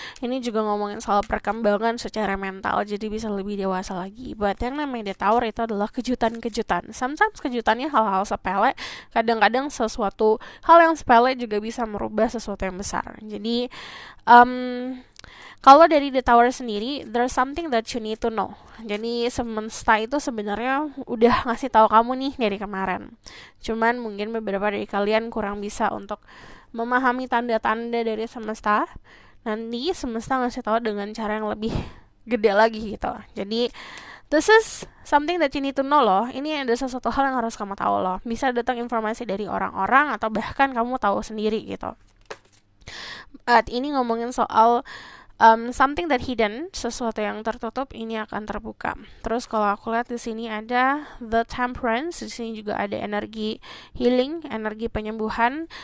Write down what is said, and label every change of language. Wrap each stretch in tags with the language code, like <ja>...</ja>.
<id>Ini juga ngomongin soal perkembangan secara mental, jadi bisa lebih dewasa lagi. But yang namanya The Tower itu adalah kejutan-kejutan. Sometimes kejutannya hal-hal sepele, kadang-kadang sesuatu hal yang sepele juga bisa merubah sesuatu yang besar. Jadi, kalau dari The Tower sendiri,</id> <en>there's something that you need to know.</en> <id>Jadi semesta itu sebenarnya udah ngasih tahu kamu nih dari kemarin. Cuman mungkin beberapa dari kalian kurang bisa untuk memahami tanda-tanda dari semesta. Nanti semesta ngasih tahu dengan cara yang lebih gede lagi gitu. Jadi</id> <en>this is something that you need to know</en> <id>loh. Ini ada sesuatu hal yang harus kamu tahu loh. Bisa datang informasi dari orang-orang atau bahkan kamu tahu sendiri gitu. Ini ngomongin soal</id> <en>something that hidden,</en> <id>sesuatu yang tertutup ini akan terbuka. Terus kalau aku lihat di sini ada the temperance, di sini juga ada energi healing, energi penyembuhan.</id>